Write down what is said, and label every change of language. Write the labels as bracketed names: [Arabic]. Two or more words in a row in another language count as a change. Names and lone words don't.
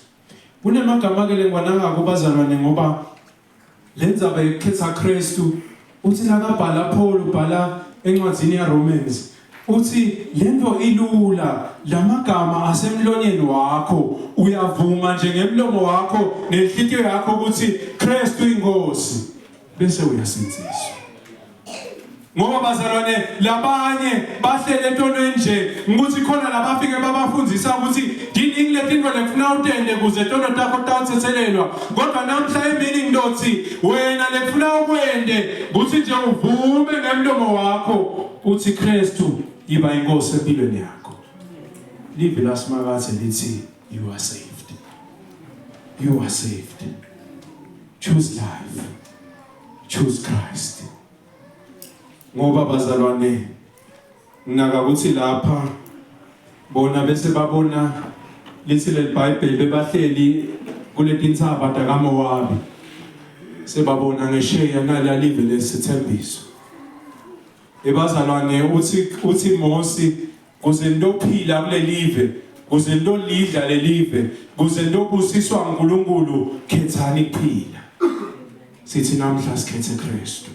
[Swati] Kunemagama ke lengwananga kubazalwane ngoba lenza bekhetha Kristu uthi nakabhala Paul ubhala encwadzini yaRomans uthi lento ilula lamagama asemlonyeni wakho uyavuma nje ngemlomo wakho nenhliziyo yakho ukuthi Kristu inkosi bese uyasinziswa. Ngoba bazalwane labanye bahlele entweni nje ukuthi khona labafike babafundisa ukuthi dini ngiletinto lekufuna utende kuze tono takho tawuthethelelwa kodwa namhla emini ngilothi wena lekufuna ukwende ukuthi nje uvume ngemlomo wakho uthi Kristu iba inkosi empilweni yakho. Live lasimakaze lithi [English] you are saved. You are saved. Choose life. Choose Christ. [Swati] Ngoba bazalwane nginaka ukuthi lapha bona bese babona lithi leBhayibheli bebahleli kuletintsaba takaMowabi sebabona ngesheya nala live lesithembiso ebazalwane uthi Mose kuze ndophila kule live kuze ndolidla le live kuze ndobusiswa uNkulunkulu khethani kuphila sithi namhla sikhethe Kristu.